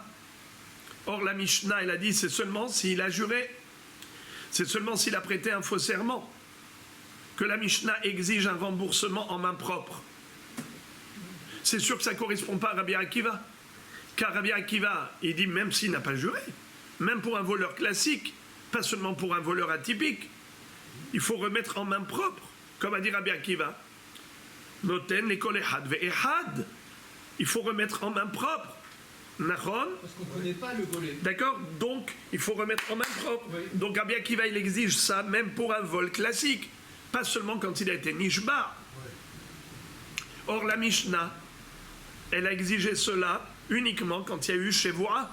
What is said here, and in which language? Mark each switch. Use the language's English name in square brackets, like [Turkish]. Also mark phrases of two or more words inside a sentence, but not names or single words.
[French] Or la Mishnah, elle a dit c'est seulement s'il a juré, c'est seulement s'il a prêté un faux serment que la Mishnah exige un remboursement en main propre. C'est sûr que ça ne correspond pas à Rabbi Akiva. Car Rabbi Akiva, il dit même s'il n'a pas juré, même pour un voleur classique, pas seulement pour un voleur atypique, il faut remettre en main propre, comme a dit Rabbi Akiva. [Hebrew] נותן לכל אחד ואחד. [French] Il faut remettre en main propre. Nachon. Parce qu'on ne connaît pas le volet. D'accord? Donc, il faut remettre en main propre. Oui. Donc Rabbi Akiva, il exige ça même pour un vol classique, pas seulement quand il a été nishba. Or, la Mishnah, elle a exigé cela uniquement quand il y a eu Shevoa.